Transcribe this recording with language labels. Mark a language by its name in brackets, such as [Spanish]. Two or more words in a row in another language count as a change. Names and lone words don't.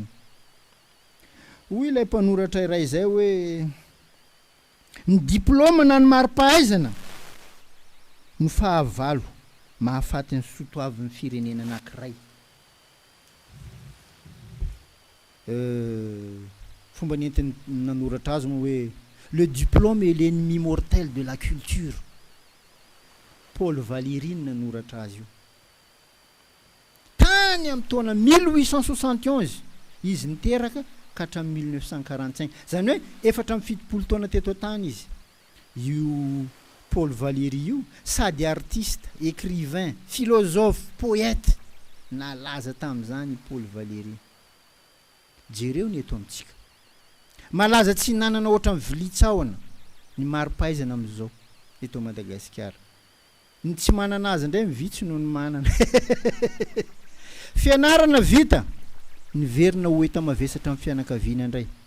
[Malagasy] Hoy ilay mpanoratra iray zay hoe ny diplôma na ny mari-pahaizana no fahavalo mahafaty ny sotoavin'ny firenena anankiray. Fomba nentiny nanoratra azy moa hoe [French] le diplôme est l'ennemi mortel de la culture. [Malagasy] Paul Valéry nanoratra azy io tany amin'ny taona 1871 izy niteraka ka hatramin'ny 1945 zany hoe efatra amin'ny fitopolo taona teto tany izy io Paul Valéry io sady [French] artiste écrivain philosophe poète [Malagasy] nalaza tamin'izany Paul Valéry jereo ny eto amintsika malaza tsy nanana ohatra amin'ny vilitsahoana ny mari-pahaizana amin'izao eto Madagasikara ny tsy manana azy indray mivitsy noho ny manana fianarana vita niverina ho eta mavesatra amin'ny fianakaviana indray